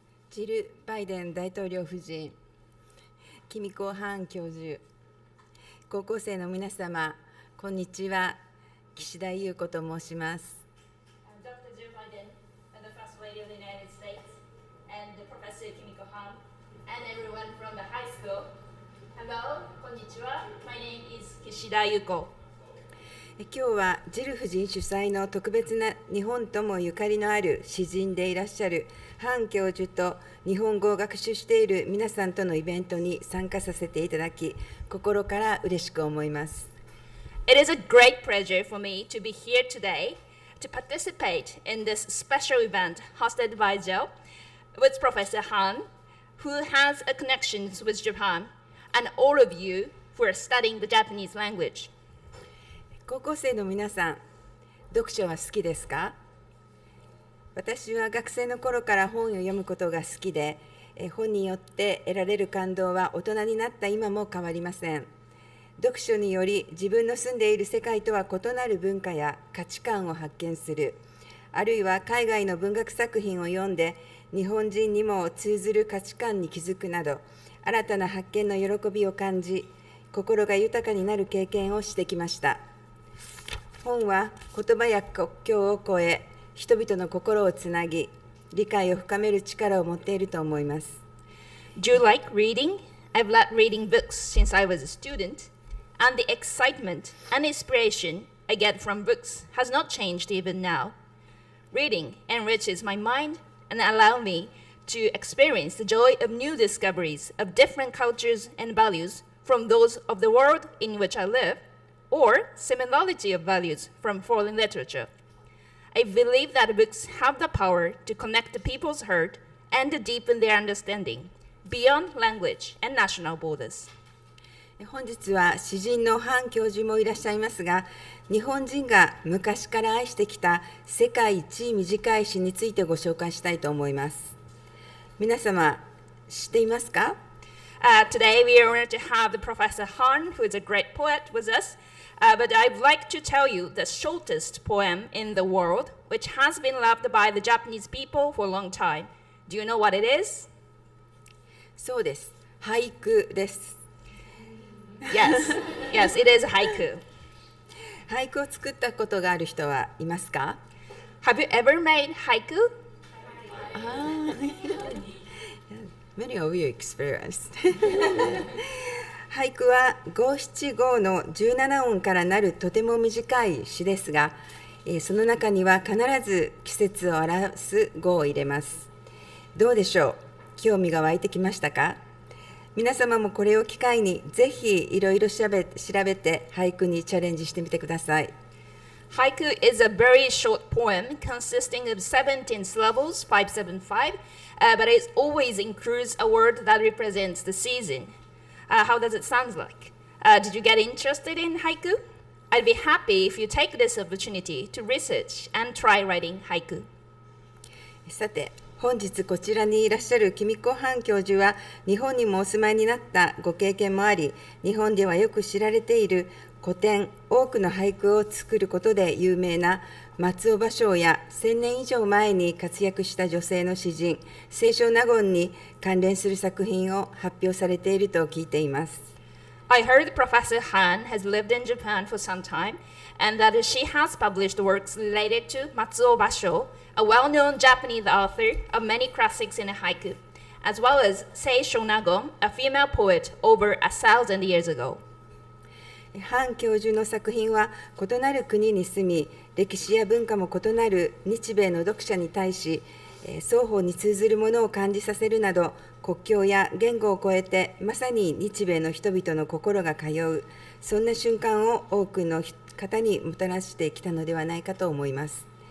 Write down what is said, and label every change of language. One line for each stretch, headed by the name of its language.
Japanese: ジル・バイデン大統領夫人、キミコ・ハン教授、高校生の皆様、こんにちは。岸田優子と申します。
English: Dr. Joe Biden, the First Lady of the United States, and Professor Kimiko Han, and everyone from the high school. Hello,
Japanese: こんにちは。
English: My name is Kishida Yuko.
Japanese: 今日はジル夫人主催の特別な日本ともゆかりのある詩人でいらっしゃるハン教授と日本語を学習している皆さんとのイベントに参加させていただき、心から嬉しく思います。
English: It is a great pleasure for me to be here today to participate in this special event hosted by Joe with Professor Han, who has a connections with Japan, and all of you who are studying the Japanese language.
Japanese: 高校生の皆さん、読書は好きですか？私は学生の頃から本を読むことが好きで、本によって得られる感動は大人になった今も変わりません。読書により自分の住んでいる世界とは異なる文化や価値観を発見する、あるいは海外の文学作品を読んで日本人にも通ずる価値観に気づくなど、新たな発見の喜びを感じ、心が豊かになる経験をしてきました。本は言葉や国境を越え、人々の心をつなぎ、理解を深める力を持っていると思います。
English: Do you like reading? I've loved reading books since I was a student, and the excitement and inspiration I get from books has not changed even now. Reading enriches my mind and allows me to experience the joy of new discoveries of different cultures and values from those of the world in which I live, or similarity of values from foreign literature. I believe that books have the power to connect the people's heart and to deepen their understanding beyond language and national borders.
Japanese: 本日は詩人のハン教授もいらっしゃいますが、日本人が昔から愛してきた世界一短い詩についてご紹介したいと思います。皆様、知っていますか
English: ？Today we are honored to have the Professor Han, who is a great poet, with us. But I'd like to tell you the shortest poem in the world, which has been loved by the Japanese people for a long time. Do you know what it is?
Japanese: そうです。俳句です。
English: Yes, yes, it is haiku.
Japanese: 俳句を作ったことがある人はいますか？
English: Have you ever made haiku? Many of you experienced.
Japanese: 俳句は五七五の17音からなるとても短い詩ですが、その中には必ず季節を表す語を入れます。どうでしょう？興味が湧いてきましたか？皆様もこれを機会にぜひいろいろ調べて俳句にチャレンジしてみてください。
English: Haiku is a very short poem consisting of 17 syllables, 575, but it always includes a word that represents the season. How does it sound like? Did you get interested in haiku? I'd be happy if you take this opportunity to research and try writing haiku.
Japanese: さて、本日こちらにいらっしゃるキミコ・ハン教授は日本にもお住まいになったご経験もあり、日本ではよく知られている古典、多くの俳句を作ることで有名な松尾芭蕉や1000年以上前に活躍した女性の詩人、清少納言に関連する作品を発表されていると聞いています。
English: I heard Professor Han has lived in Japan for some time and that she has published works related to Matsuo Basho, a well-known Japanese author of many classics in haiku, as well as Seisho Nagon, a female poet over 1,000 years ago.
Japanese: ハン教授の作品は異なる国に住み、歴史や文化も異なる日米の読者に対し、双方に通ずるものを感じさせるなど、国境や言語を超えてまさに日米の人々の心が通う、そんな瞬間を多くの方にもたらしてきたのではないかと思います。